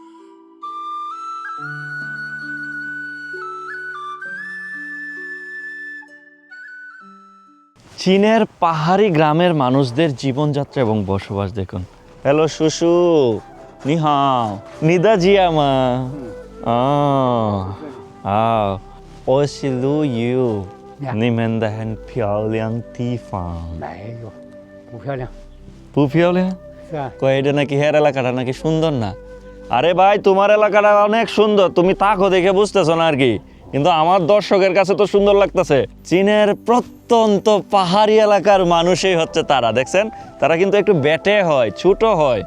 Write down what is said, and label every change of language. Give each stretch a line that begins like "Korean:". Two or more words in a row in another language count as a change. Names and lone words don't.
Bangla: চীনের পাহাড়ি গ্রামের মানুষদের জীবনযাত্রা এবং বসবাস দেখুন।
Chinese: হ্যালো 叔叔，你好，你的家吗, 我是陆游，你们的很漂亮地方。没有，不漂亮。不漂亮？是啊，
Bangla: কয় এটা নাকি হের এলাকাটা নাকি সুন্দর না? আরে ভাই তোমার এলাকাটা অনেক সুন্দর, তুমি তাকো দেখে বুঝতেছো না আর কি, কিন্তু আমার দর্শকের কাছে তো সুন্দর লাগতেছে। চীনের প্রত্যন্ত পাহাড়ি এলাকার মানুষই হচ্ছে তারা, দেখছেন তারা কিন্তু একটু বেটে হয়, ছোট হয়।